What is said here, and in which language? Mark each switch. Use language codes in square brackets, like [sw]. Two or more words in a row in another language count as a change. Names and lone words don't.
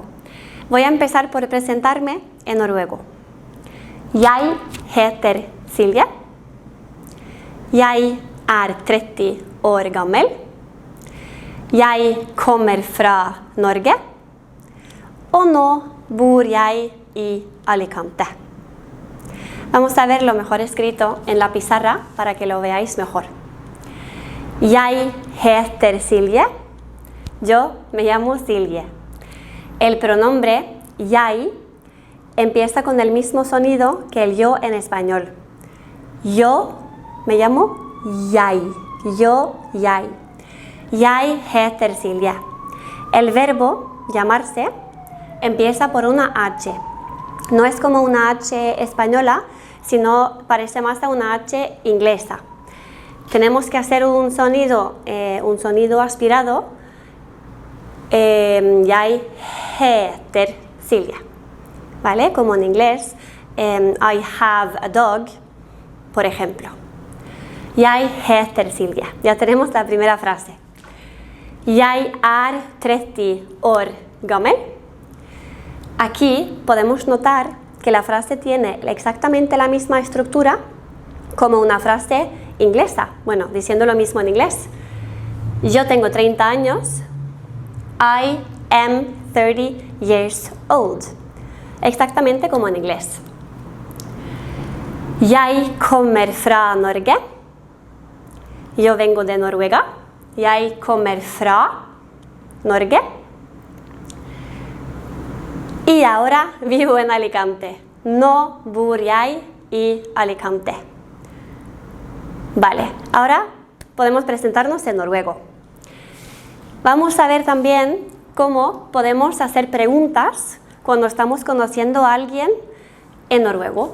[es] Voy a empezar por presentarme en noruego. [no] Jeg heter Silje. Jeg 30 år gammel. Jeg kommer fra Norge. Og nå bor jeg i Alicante. [es] Vamos a ver lo mejor escrito en la pizarra para que lo veáis mejor. [no] Jeg heter Silje. [es] Yo me llamo Silje. El pronombre jeg empieza con el mismo sonido que el yo en español. Yo me llamo jeg. [no] Yo, jeg. Jeg heter Silje. [es] El verbo llamarse empieza por una H. No es como una H española, sino parece más a una H inglesa. Tenemos que hacer un sonido aspirado. [no] Jeg heter Silje. [es] ¿Vale? Como en inglés. [en] I have a dog, [es] por ejemplo. [no] Jeg heter Silje. [es] Ya tenemos la primera frase. [no] Jeg 30 år gammel. [es] Aquí podemos notar que la frase tiene exactamente la misma estructura como una frase inglesa, bueno, diciendo lo mismo en inglés. Yo tengo 30 años. [en] I am 30 years old. [es] Exactamente como en inglés. [no] Jeg kommer fra Norge. [es] Yo vengo de Noruega. [no] Jeg kommer fra Norge. [es] Y ahora vivo en Alicante. [no] Nå bor jeg i Alicante. [es] Vale, ahora podemos presentarnos en noruego. Vamos a ver también cómo podemos hacer preguntas cuando estamos conociendo a alguien en noruego.